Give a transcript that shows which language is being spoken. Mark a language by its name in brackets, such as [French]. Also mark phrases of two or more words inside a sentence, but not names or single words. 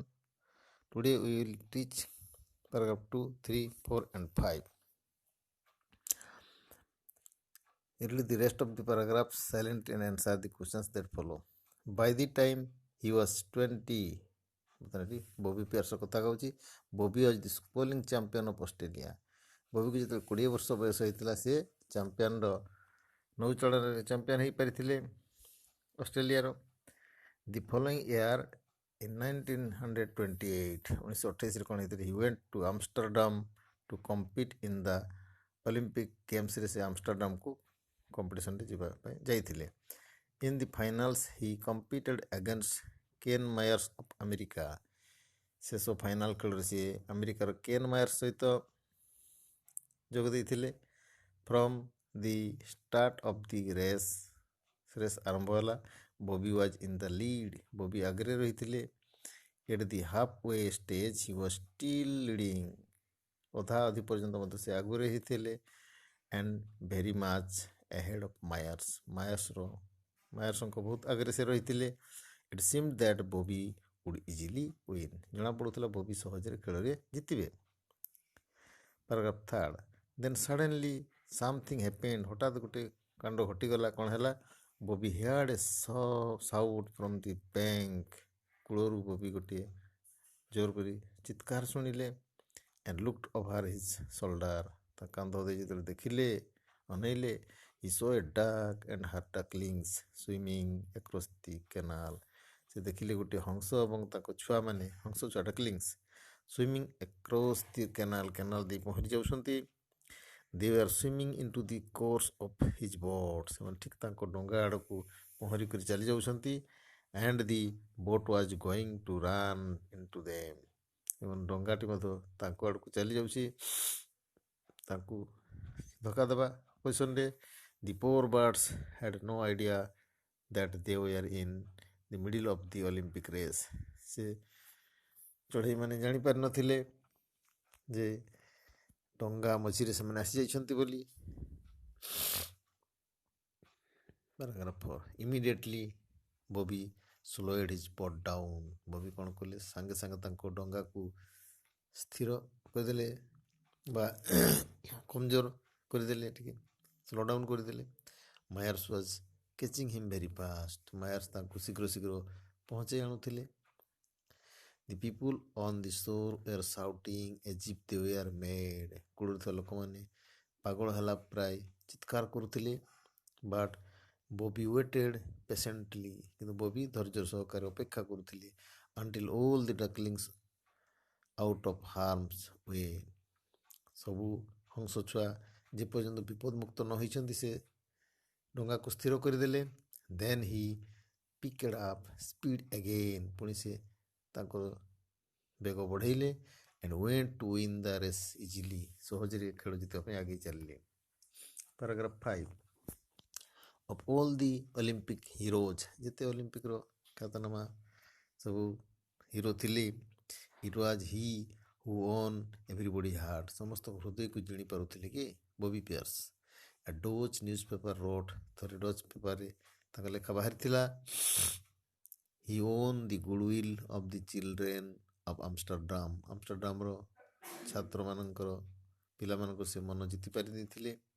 [English] Today we will teach paragraph 2, 3, 4 and 5. Read the rest of the paragraphs silently and answer the questions that follow. By the time he was 20, Bobby Pierce [Odia] କଥା କହୁଛି. [English] Bobby was the bowling champion of Australia. [Odia] Bobby ଯେତେବେଳେ 20 ବର୍ଷ ବୟସ ହେଇଥିଲା ସେ ଚାମ୍ପିୟନର ନୌଚଳନରେ ଚାମ୍ପିୟନ ହେଇପାରିଥିଲେ ଅଷ୍ଟ୍ରେଲିଆର. [English] The following year in 1928 1928 [Odia] କ'ଣ ହେଇଥିଲେ, [English] he went to Amsterdam to compete in the Olympic Gamesରେ [Odia] ସେ ଆମଷ୍ଟରଡାମକୁ କମ୍ପିଟିସନରେ ଯିବା ପାଇଁ ଯାଇଥିଲେ. [English] In the finals he competed against Ken Myers of America. [Odia] ଶେଷ ଫାଇନାଲ ଖେଳରେ ସିଏ ଆମେରିକାର କେନ୍ ମାୟର୍ସ ସହିତ ଯୋଗ ଦେଇଥିଲେ. [English] From the start of the race [Odia] ଆରମ୍ଭ ହେଲା. [English] Bobby was in the lead. Bobby [Odia] ଆଗରେ ରହିଥିଲେ. [English] At the halfway stage he was still leading. [Odia] ଅଧା ଅଧି ପର୍ଯ୍ୟନ୍ତ ମଧ୍ୟ ସେ ଆଗରେ ହେଇଥିଲେ. [English] And very much ahead of Myers. [Odia] ମାୟର୍ସଙ୍କ ବହୁତ ଆଗରେ ସେ ରହିଥିଲେ. [English] It seemed that Bobby would easily win. [Odia] ଜଣାପଡ଼ୁଥିଲା ବବି ସହଜରେ ଖେଳରେ ଜିତିବେ. [English] Paragraph 3. Then suddenly something happened. [Odia] ହଠାତ୍ ଗୋଟେ କାଣ୍ଡ ଘଟିଗଲା. କ'ଣ ହେଲା? [English] Bobby heard a shout from the bank. [Odia] କୂଳରୁ ବବି ଗୋଟିଏ ଜୋର କରି ଚିତ୍କାର ଶୁଣିଲେ. [English] And looked over his shoulder. [Odia] ତା କାନ୍ଧ ଦେଇ ଯେତେବେଳେ ଦେଖିଲେ, ଅନେଇଲେ, [English] he saw a duck and her ducklings swimming across the canal. [Odia] ସେ ଦେଖିଲେ ଗୋଟିଏ ହଂସ ଏବଂ ତାଙ୍କ ଛୁଆମାନେ, ହଂସ ଛୁଆ ଡକଲିଙ୍ଗସ୍, [English] swimming across the canal [Odia] ଦେଇ ପହଁରି ଯାଉଛନ୍ତି. [English] They were swimming into the course of his boat. [Odia] ସେମାନେ ଠିକ୍ ତାଙ୍କ ଡଙ୍ଗା ଆଡ଼କୁ ପହଁରି କରି ଚାଲି ଯାଉଛନ୍ତି. [English] And the boat was going to run into them. [Odia] ଏବଂ ଡଙ୍ଗାଟି ମଧ୍ୟ ତାଙ୍କ ଆଡ଼କୁ ଚାଲି ଯାଉଛି, ତାଙ୍କୁ ଧକ୍କା ଦେବା ପୋଜିସନରେ. [English] The poor birds had no idea that they were in the middle of the Olympic race. [Odia] ସେ ଚଢ଼େଇମାନେ ଜାଣିପାରିନଥିଲେ ଯେ ଡଙ୍ଗା ମଝିରେ ସେମାନେ ଆସିଯାଇଛନ୍ତି ବୋଲି. [English] Paragraph 4. Immediately Bobby slowed his boat down. [Odia] ବବି କ'ଣ କଲେ? ସାଙ୍ଗେ ସାଙ୍ଗେ ତାଙ୍କ ଡଙ୍ଗାକୁ ସ୍ଥିର କରିଦେଲେ ବା କମଜୋର କରିଦେଲେ, ଟିକେ [English] slow down [Odia] କରିଦେଲେ. [English] Myers was catching him very fast. [Odia] ମାୟର୍ସ ତାଙ୍କୁ ଶୀଘ୍ର ଶୀଘ୍ର ପହଞ୍ଚାଇ ଆଣୁଥିଲେ. [English] The people on the shore were shouting as if they were mad. [Odia] କୂଳରେ ଥିବା ଲୋକମାନେ ପାଗଳ ହେଲା ପ୍ରାୟ ଚିତ୍କାର କରୁଥିଲେ. [English] But Bobby waited patiently. [Odia] କିନ୍ତୁ ବବି ଧୈର୍ଯ୍ୟ ସହକାରେ ଅପେକ୍ଷା କରୁଥିଲେ. [English] Until all the ducklings out of harm's way. [Odia] ସବୁ ହଂସ ଛୁଆ ଯେପର୍ଯ୍ୟନ୍ତ ବିପଦମୁକ୍ତ ନ ହୋଇଛନ୍ତି ସେ ଡଙ୍ଗାକୁ ସ୍ଥିର କରିଦେଲେ. [English] Then he picked up speed again. [Odia] ପୁଣି ସେ ତାଙ୍କ ବେଗ ବଢ଼େଇଲେ. [English] And went to win the race easily. [Odia] ସହଜରେ ଖେଳ ଜିତିବା ପାଇଁ ଆଗେଇ ଚାଲିଲେ. [English] Paragraph 5. Of all the Olympic heroes, [Odia] ଯେତେ ଅଲିମ୍ପିକର ଖ୍ୟାତନାମା ସବୁ ହିରୋ ଥିଲେ, [English] it was he who won everybody heart. [Odia] ସମସ୍ତଙ୍କ ହୃଦୟକୁ ଜିଣି ପାରୁଥିଲେ କି ବବି ପିୟର୍ସ. [English] A Dutch newspaper wrote, [Odia] ଥରେ ଡଚ୍ ପେପରରେ ତାଙ୍କ ଲେଖା ବାହାରିଥିଲା. [English] He won the goodwill of the children of Amsterdam. [Odia] ଆମଷ୍ଟରଡାମର ଛାତ୍ରମାନଙ୍କର, ପିଲାମାନଙ୍କର ସେ ମନ ଜିତି ପାରିଦେଇଥିଲେ.